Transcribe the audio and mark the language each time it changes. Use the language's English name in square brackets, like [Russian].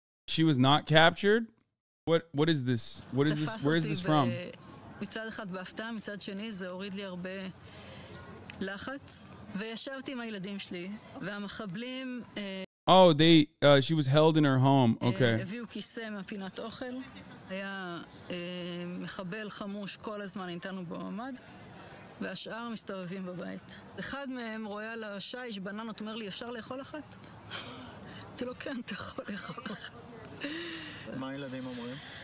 [English] She was not captured? What is this? Where is this from? [Hebrew] מצד אחד בהפתעה, מצד שני זה הוריד לי הרבה לחץ. וישבתי עם הילדים שלי, והמחבלים... [English] Oh, she was held in her home, okay. [Hebrew] הביאו כיסא מהפינת אוכל, היה מחבל חמוש כל הזמן איתנו בממ"ד, והשאר מסתובבים בבית. אחד מהם רואה על השיש בננות, אומר לי, אפשר לאכול אחת? אמרתי לו, כן, אתה יכול לאכול אחת. מה הילדים אומרים?